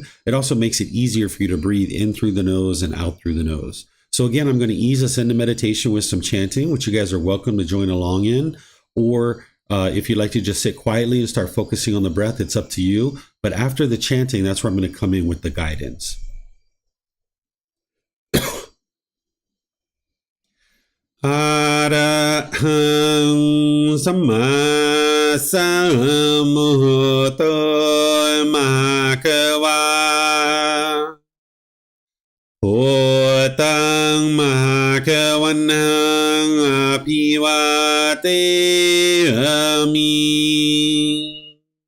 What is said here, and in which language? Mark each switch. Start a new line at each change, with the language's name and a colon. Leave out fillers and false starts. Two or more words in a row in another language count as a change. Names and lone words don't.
English: It also makes it easier for you to breathe in through the nose and out through the nose. So again, I'm going to ease us into meditation with some chanting, which you guys are welcome to join along in. Or if you'd like to just sit quietly and start focusing on the breath, it's up to you. But after the chanting, that's where I'm going to come in with the guidance.
Pali: Arahang Samma Sambuddho Mahakawa Wat Tung Mahakawanang Apiwateyami